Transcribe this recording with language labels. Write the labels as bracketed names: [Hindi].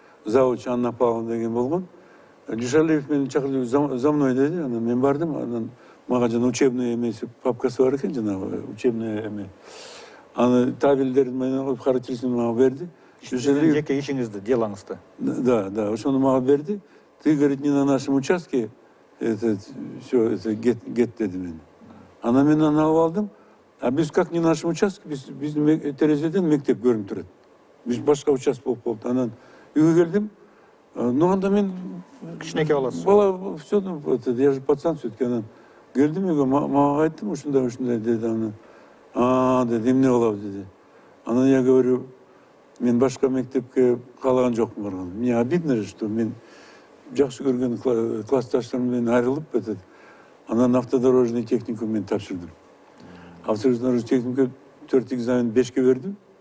[Kyrgyz] Завуч Анна Павловна деген болгон. Дүйшөлиев мени чакырды, [Russian] за мной [Kyrgyz] деди, анан мен бардым, анан мага жана учебный эмеси папкасы бар экен, жанагы учебный эме. Аны табелдерин менен характеристикасын мага берди. Жеке ишиңизди, делоңузду. Да, ошону мага берди. [Russian] Ты, говорит, не на нашем участке, все, [Kyrgyz] гет деди мен. Анан мен аны алып алдым. А биз [Russian] как не на нашем участке, [Kyrgyz] биздин терезеден мектеп көрүнүп турат. Биз башка участок болуп болду. Анан үйгө келдим. Ну анда мен Кичинекей баласыз. Бала, [Russian] все, я же пацан все-таки. [Kyrgyz] Анан келдим үйгө, мага айттым, ушундай деди. Анан деди, эмне болобу деди. Анан [Russian] я говорю, [Kyrgyz] мен башка мектепке каалаган жокмун барган. [Russian] Мне обидно же, что [Kyrgyz] мен жакшы көргөн классташтарым менен айрылып кетет. Анан автодорожный техникум мен тапшырдым. Автодорожный техникум 4 экзамен 5ке бердим.